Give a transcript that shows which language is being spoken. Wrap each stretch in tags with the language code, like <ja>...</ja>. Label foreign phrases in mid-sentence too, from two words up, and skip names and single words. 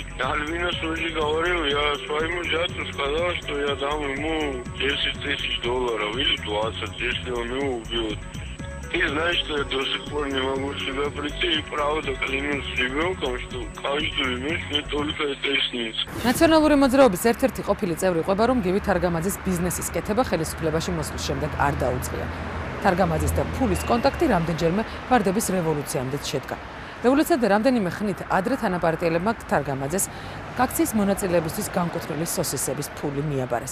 <ru>Альвина уже говорил, я своему зятю сказал, что я дам ему $10 000 или 20, если он его убьет. И знаешь, что я до сих пор не могу в себя прийти, и правда клянусь ребенком, что каждую ночь мне только это и снится.</ru> <ka>ნაციონალური მოძრაობის ერთ-ერთი ყოფილი წევრი ყვება, რომ გივი თარგამაძის ბიზნესის კეთება ხელისუფლებაში მოსვლის შემდეგ არ დაუწყია. თარგამაძის და ფულის კონტაქტი რამდენჯერმე ვარდების რევოლუციამდეც შედგა. რევოლუციამდე რამდენიმე ხნით ადრე თანაპარტიელებმა თარგამაძეს აქციის მონაწილეებისთვის განკუთვნილი სოსისების ფული მიაბარეს.</ka>